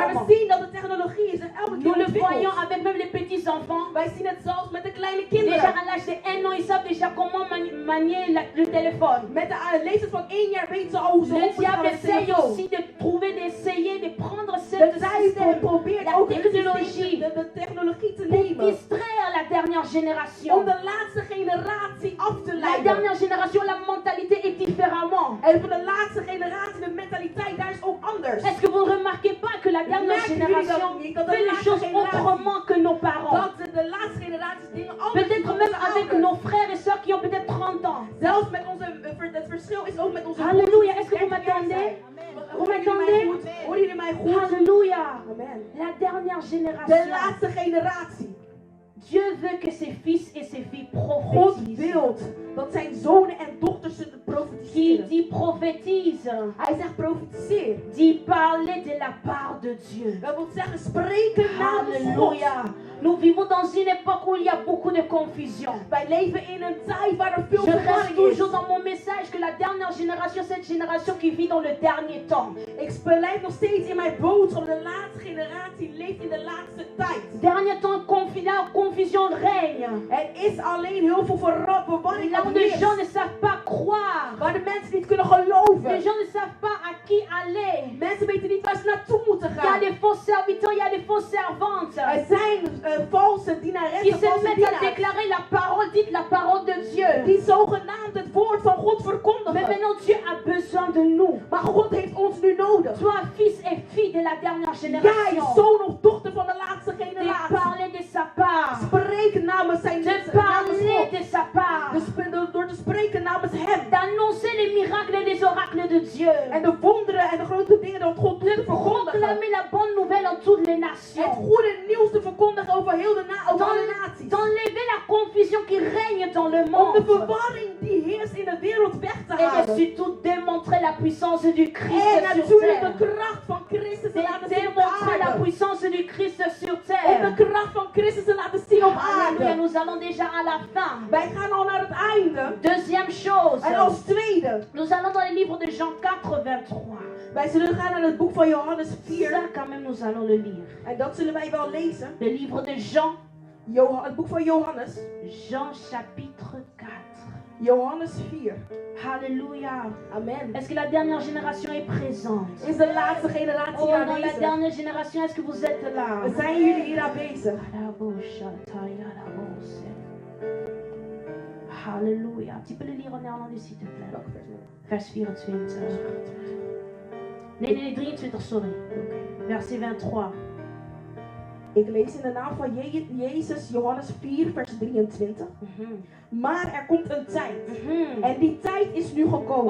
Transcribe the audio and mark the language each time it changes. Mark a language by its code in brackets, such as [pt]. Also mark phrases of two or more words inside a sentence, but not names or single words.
[nl] Waar moment. we zien dat de technologie is en elke [fr] Nous [nl] keer [fr] le voyons [nl] ontwikkelt. [fr] avec même les petits enfants. [nl] Wij zien het zelfs met de kleine [fr] Déjà [nl] kinderen. [fr] à l'âge de 1 an, ils savent déjà comment manier le téléphone. [nl] Met de leeftijd van 1 jaar weten ze al hoe ze [fr] Le [nl] omgaan [fr] diable [nl] met de [fr] essaye [nl] telefoon. [fr] aussi de trouver, d'essayer, de prendre [nl] De [fr] ce [nl] duivel [fr] système, [nl] probeert [fr] la [nl] ook het [fr] technologie, [nl] systeem, de technologie te [fr] pour [nl] nemen. [fr] distraire la dernière [nl] Om [fr] génération. [nl] de laatste generatie af te [fr] La [nl] leiden. [fr] dernière génération, la mentalité est différemment. [nl] En voor de laatste generatie, de mentaliteit daar is ook anders. [fr] Est-ce que vous ne remarquez pas que la dernière [nl] Merken jullie dat [fr] génération [nl] niet? Dat de [fr] fait les [nl] laatste [fr] choses [nl] generatie- [fr] autrement que nos parents? [nl] Dat de laatste generaties dingen anders doen [fr] Peut-être [nl] dan [fr] même [nl] onze [fr] avec [nl] ouders. [fr] nos frères et sœurs qui ont peut-être 30 ans. [nl] Zelfs met onze, het verschil is ook met onze [fr] Alléluia, [nl] broers die [fr] est-ce que vous [nl] 30 jaar [fr] m'entendez? [nl] zijn. [fr] Vous [nl] Horen jullie mij [fr] m'entendez? [nl] goed? Horen jullie mij mij goed. [fr] Alléluia. Amen. La dernière [nl] De [fr] génération. [nl] laatste generatie. [fr] Dieu veut que ses fils et ses filles [nl] God [fr] prophétisent. [nl] wil dat zijn zonen en dochters het [fr] Qui [nl] profetiseren. [fr] dit prophétise, [nl] Hij zegt profetiseer. [fr] dit parler de la part de Dieu. [nl] Dat wil zeggen spreken namens God. [fr] Alléluia. Nous vivons dans une époque où il y a beaucoup de confusion. [nl] Wij leven in een tijd waar er veel [fr] Je reste [nl] verwarring [fr] toujours [nl] is. [fr] dans mon message que la dernière génération, cette génération qui vit dans le dernier temps. [nl] Ik blijf nog steeds in mijn boodschap. De laatste generatie leeft in de laatste tijd. [fr] Dernier temps, confusion règne. [nl] Er is alleen heel veel verwarring [fr] Là [nl] op [fr] où les gens [nl] heerst. [fr] ne savent pas croire. [nl] Waar de mensen niet kunnen [fr] Les [nl] geloven. [fr] gens ne savent pas à qui aller. [nl] Mensen weten niet waar ze naartoe moeten [fr] Il y a [nl] gaan. [fr] des faux serviteurs, il y a des fausses servantes. [nl] Er zijn valse [fr] Qui [nl] dienaressen, [fr] se [nl] valse [fr] mettent à [nl] dienaars. [fr] déclarer la parole, dites la parole de Dieu. [nl] Die zogenaamd het woord van God [fr] Mais [nl] verkondigen. [fr] maintenant Dieu a besoin de nous. [nl] Maar God heeft ons nu nodig. [fr] Toi, fils et fille de la dernière [nl] Jij, [fr] génération, [nl] zoon of dochter van de laatste [fr] de [nl] generatie. [fr] parler de sa part. [nl] Spreek namens zijn [fr] De [nl] namens [fr] parler [nl] God. [fr] de sa part. [nl] Door te spreken namens hem. [fr] D'annoncer les miracles et les oracles de Dieu. [nl] En de wonderen en de grote dingen dat God doet te verkondigen. [fr] Proclamer la bonne nouvelle en toutes les [nl] Het [fr] nations. [nl] goede nieuws te verkondigen over heel de over alle naties. [fr] D'enlever la confusion qui règne dans le [nl] Om de [fr] monde. [nl] verwarring die heerst in de wereld weg te [fr] Et de [nl] halen. [fr] surtout démontrer la puissance du Christ [nl] En [fr] sur [nl] natuurlijk [fr] terre. [nl] de kracht van Christus te laten zien op de [fr] Démontrer la [nl] aarde. [fr] puissance du Christ sur [nl] Om de [fr] terre. [nl] kracht van Christus te laten zien op [fr] Alléluia, [nl] aarde. [fr] nous allons déjà à la fin. [nl] Wij gaan al naar het einde. [fr] Deuxième chose, [nl] En als tweede, [fr] nous allons dans le livre de Jean 4, 23. [nl] wij zullen gaan naar het boek van Johannes 4. [fr] Ça, quand même, nous allons le lire. [nl] En dat zullen wij wel lezen. [fr] Le livre de Jean, [nl] Het boek van Johannes. [fr] Jean chapitre 4. [nl] Johannes 4. [fr] Alléluia. Amen. Est-ce que la dernière génération est présente? [nl] Is de laatste generatie [fr] Oh, dans la [nl] aanwezig? [fr] dernière génération, est-ce que vous êtes là? [nl] Zijn jullie hier aanwezig? [fr] Alléluia. Tu peux le lire en néerlandais, s'il te plaît. [nl] Welke vers nog? Vers 24. Nee, 23, sorry. [fr] Verset 23. [nl] Ik lees in de naam van Jezus, Johannes 4, vers 23. Maar er komt een tijd. En die tijd is nu gekomen.